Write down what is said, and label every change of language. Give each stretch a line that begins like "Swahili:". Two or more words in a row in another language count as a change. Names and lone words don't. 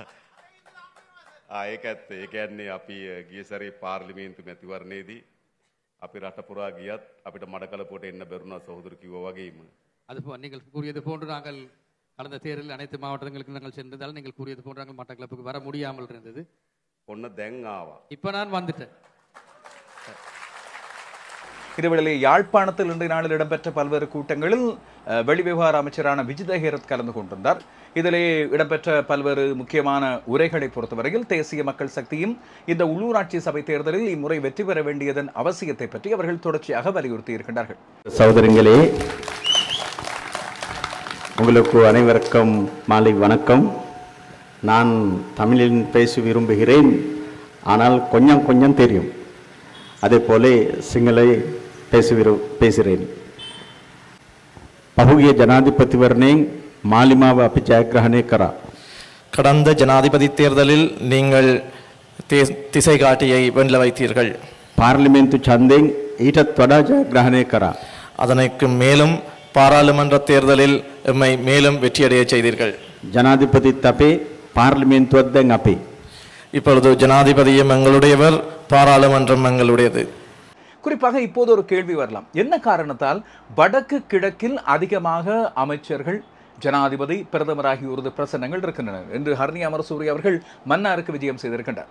Sinhala: ඒක ඇත්ත. ඒ කියන්නේ අපි ගිය සැරේ පාර්ලිමේන්තු මැතිවරණයේදී අපි රට පුරා ගියත් අපිට මඩකලපුවට එන්න බැරුණා සහෝදර කිව්වා වගේම.
Tamil: நீங்கள் கூறியது போன்று நாங்கள் கடந்த தேர்தலில் அனைத்து மாவட்டங்களுக்கு நாங்கள் சென்றதால் நீங்கள் கூறியது போன்று நாங்கள் மட்டக்களப்புக்கு வர முடியாமல் இருந்தது.
Sinhala: ඔන්න දැන් ආවා.
Tamil: இப்போ நான் வந்துட்டேன். இதேவேளை யாழ்ப்பாணத்தில் இன்றைய நாளில் இடம்பெற்ற பல்வேறு கூட்டங்களில் வெளிவிவகார அமைச்சரான விஜித ஹேரத் கலந்து கொண்டிருந்தார். இதிலே இடம்பெற்ற பல்வேறு முக்கியமான உரைகளை பொறுத்தவரையில் தேசிய மக்கள் சக்தியும் இந்த உள்ளூராட்சி சபை தேர்தலில் இம்முறை வெற்றி பெற வேண்டியதன் அவசியத்தை பற்றி அவர்கள் தொடர்ச்சியாக வலியுறுத்தி இருக்கின்றார்கள். சகோதரங்களே, உங்களுக்கு அனைவருக்கும் மாலை வணக்கம். நான் தமிழில் பேச விரும்புகிறேன், ஆனால் கொஞ்சம் கொஞ்சம் தெரியும். அதே போல சிங்களை பேசுகிறேன்.
Sinhala: පහුගිය ජනාධිපතිවරණයෙන් මාලිමාව අපි ජයග්‍රහණය කරා.
Tamil: கடந்த ஜனாதிபதி தேர்தலில் நீங்கள் திசை காட்டியை வெல்ல வைத்தீர்கள்.
Sinhala: පාර්ලිමේන්තු ඡන්දයෙන් ඊටත් වඩා ජයග්‍රහණය කරා.
Tamil: அதற்கு மேலும் பாராளுமன்ற தேர்தலில் எம்மை மேலும் வெற்றியடைய செய்தீர்கள்.
Sinhala: ජනාධිපතිත් අපේ, පාර්ලිමේන්තුවත් දැන් අපේ.
Tamil: இப்பொழுது ஜனாதிபதியும் எங்களுடையவர், பாராளுமன்றம் எங்களுடையது. குறிப்பாக இப்போது ஒரு கேள்வி வரலாம். என்ன காரணத்தால் வடக்கு கிழக்கில் அதிகமாக அமைச்சர்கள், ஜனாதிபதி, பிரதமர் ஆகியோரது பிரசன்னங்கள் இருக்கின்றன என்று ஹர்னி அமரசூரிய அவர்கள் மன்னாருக்கு விஜயம் செய்திருக்கின்றார்.